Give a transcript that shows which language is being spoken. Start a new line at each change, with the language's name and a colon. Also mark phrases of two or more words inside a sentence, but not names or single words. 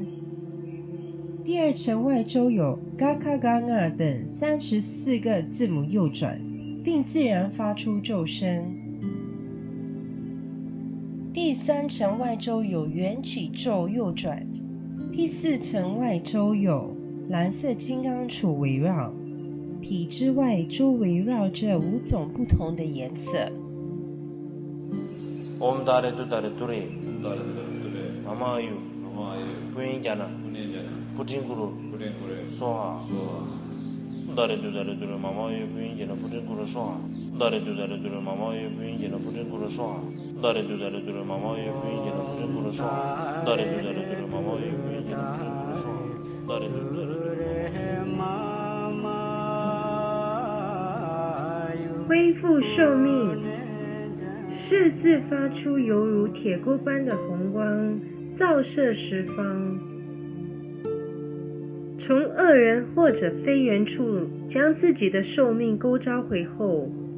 Chinese: 第2层外周有嘎卡嘎纳等34个字母右转，并自然发出咒声。第3层外周有缘起咒右转。第4层外周有蓝色金刚杵围绕，体之外周围绕着5种不同的颜色。
Sanskrit: ॐ दरे तु दरे तुरे मम आयु पुयिन् जन पुतिन् गुरु सोह दरे तु दरे तुरे मम आयु पुयिन् जन पुतिन् गुरु सोह दरे तु दरे तुरे मम आयु पुयिन् जन पुतिन् गुरु सोह दरे तु दरे तुरे मम आयु पुयिन् जन पुतिन् गुरु सोह दरे तु दरे तुरे मम आयु पुयिन् जन पुतिन् गुरु सोह दरे तु दरे मम आयु
Chinese: 恢复寿命。誓字发出犹如铁钩般的红光，照射十方， 从恶人或者非人处将自己的寿命勾召回后，